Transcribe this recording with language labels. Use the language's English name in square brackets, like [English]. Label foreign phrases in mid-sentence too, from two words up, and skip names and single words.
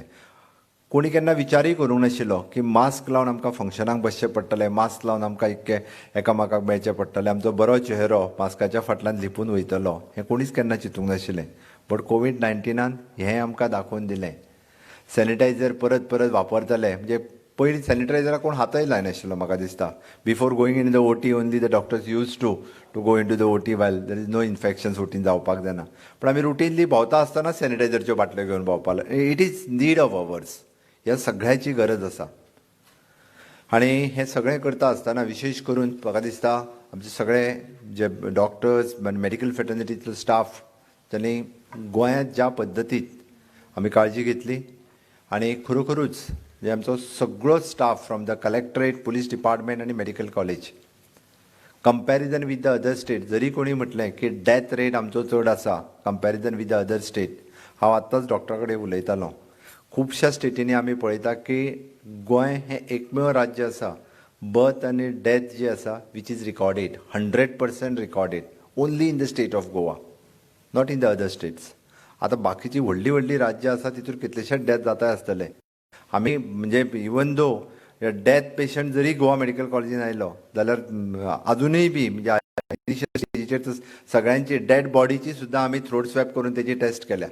[Konkani] कोणी केन्ना विचारूय करूंक नाशिल्लो की मास्क लावन आमकां फंक्शनाक बसचें पडटलें, मास्क लावन आमकां इतकें एकामेकाक मेळचें पडटलें, आमचो बरो चेहरो मास्काच्या फाटल्यान लिपून वयतलो, हें कोणीच केन्ना चिंतूंक नाशिल्लें. बट कोविड-19 हें आमकां दाखोवन दिलें. सॅनिटायझर परत परत वापरतले. म्हणजे पयलीं सॅनिटायझराक कोण हातय लायनाशिल्लो म्हाका दिसता. [English] before going in the OT only the doctors use to go in to the OT while there is no infections [Konkani] OTन जावपाक जायना. पण आमी रुटीनली भोंवता आसतना सॅनिटायझरच्यो बाटल्यो घेवन भोंवपाक लागले. [English] it is need of ours. [Konkani] ह्या सगळ्याची गरज आसा. आणि हे सगळें करता आसतना विशेश करून म्हाका दिसता आमचे सगळे जे डॉक्टर्स [English] medical fraternity staff [Konkani] त्यांनी गोंयांत ज्या पद्दतीत आमी काळजी घेतली आणि खरोखरूच जे आमचो सगळो [English] staff from the collectorate, police department [Konkani] आणि [English] medical college comparison with the other state, [Konkani] जरी कोणी म्हटलें की [English] death rate [Konkani] आमचो चड आसा [English] comparison with the other state, [Konkani] हांव आत्ताच डॉक्टरा कडेन उलयतालो. खुबश्या स्टेटींनी आमी पळयता की गोंय हें एकमेव राज्य आसा बर्थ आनी डेथ जी आसा [English] which is recorded 100% recorded only in the state of Goa, not in the other states. [Konkani] आतां बाकीची व्हडली व्हडली राज्यां आसा तितून कितलेशेच डेथ जाताय आसतले. आमी म्हणजे [English] even though death patient [Konkani] जरी गोवा मेडिकल कॉलेजीन आयलो जाल्यार अजुनूय बी म्हणजे स्टेजीचेर सगळ्यांची डेड बॉडीची सुद्दां आमी [English] throat swab [Konkani] करून तेजी टेस्ट केल्या.